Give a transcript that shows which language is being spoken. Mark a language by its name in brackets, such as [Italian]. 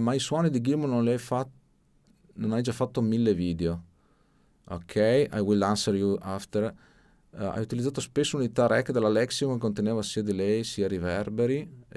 [Italian] Ma i suoni di Gilmour non hai già fatto 1000 video. [English] Ok, I will answer you after. [Italian] Hai utilizzato spesso unità rec della Lexion che conteneva sia delay sia riverberi.